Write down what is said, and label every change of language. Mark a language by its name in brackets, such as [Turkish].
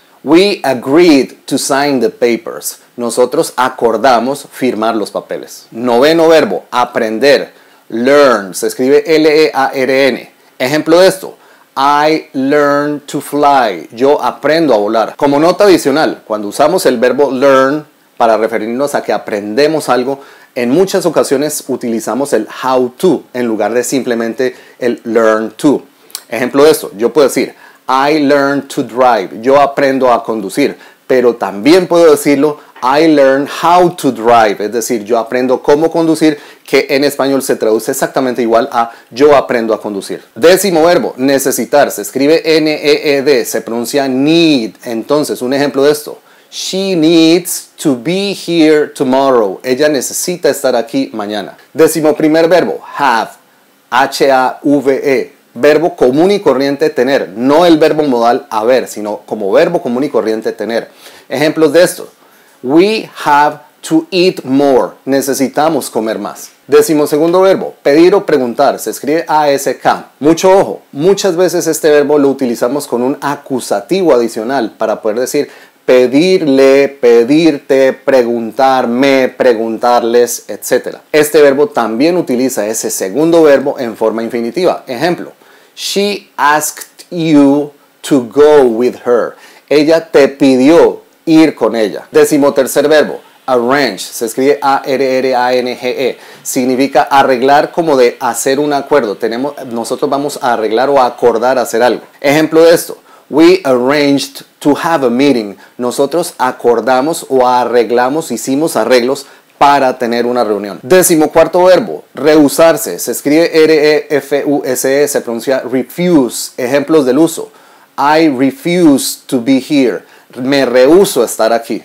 [English] We agreed to sign the papers. [Spanish] Nosotros acordamos firmar los papeles. Noveno verbo, aprender. Learn, se escribe L-E-A-R-N. Ejemplo de esto. [English] I learn to fly. [Spanish] Yo aprendo a volar. Como nota adicional, cuando usamos el verbo learn para referirnos a que aprendemos algo, en muchas ocasiones utilizamos el how to en lugar de simplemente el learn to. Ejemplo de esto, yo puedo decir [English] I learn to drive. [Spanish] Yo aprendo a conducir, pero también puedo decirlo [English] I learn how to drive, [Spanish] es decir, yo aprendo cómo conducir, que en español se traduce exactamente igual a yo aprendo a conducir. Décimo verbo, necesitar, se escribe N-E-E-D, se pronuncia need. Entonces, un ejemplo de esto. [English] She needs to be here tomorrow. [Spanish] Ella necesita estar aquí mañana. Décimo primer verbo, have, H-A-V-E. Verbo común y corriente tener, no el verbo modal haber, sino como verbo común y corriente tener. Ejemplos de esto. [English] We have to eat more. [Spanish] Necesitamos comer más. Décimo segundo verbo, pedir o preguntar, se escribe A-S-K. Mucho ojo, muchas veces este verbo lo utilizamos con un acusativo adicional para poder decir pedirle, pedirte, preguntarme, preguntarles, etc. Este verbo también utiliza ese segundo verbo en forma infinitiva. Ejemplo, [English] she asked you to go with her. [Spanish] Ella te pidió ir con ella. Décimo tercer verbo, arrange, se escribe A-R-R-A-N-G-E. Significa arreglar, como de hacer un acuerdo. Nosotros vamos a arreglar o a acordar hacer algo. Ejemplo de esto. [English] We arranged to have a meeting. [Spanish] Nosotros acordamos o arreglamos, hicimos arreglos para tener una reunión. Décimo cuarto verbo, rehusarse. Se escribe R-E-F-U-S-E, se pronuncia refuse. Ejemplos del uso. [English] I refuse to be here. [Spanish] Me rehúso a estar aquí.